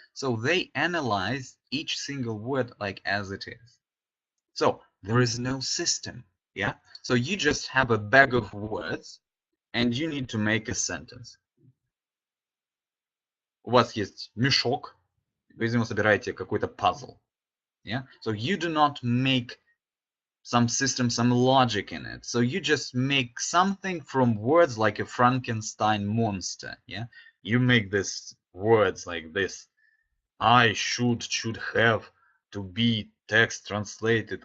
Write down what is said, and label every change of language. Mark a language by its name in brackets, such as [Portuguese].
[English] So they analyze each single word like as it is. So there is no system. Yeah, so you just have a bag of words and you need to make a sentence. [Russian] У вас есть мешок, вы из него собираете какой-то puzzle. [English] Yeah? So you do not make some system, some logic in it. So you just make something from words like a Frankenstein monster. Yeah, you make this words like this. I should have to be text translated.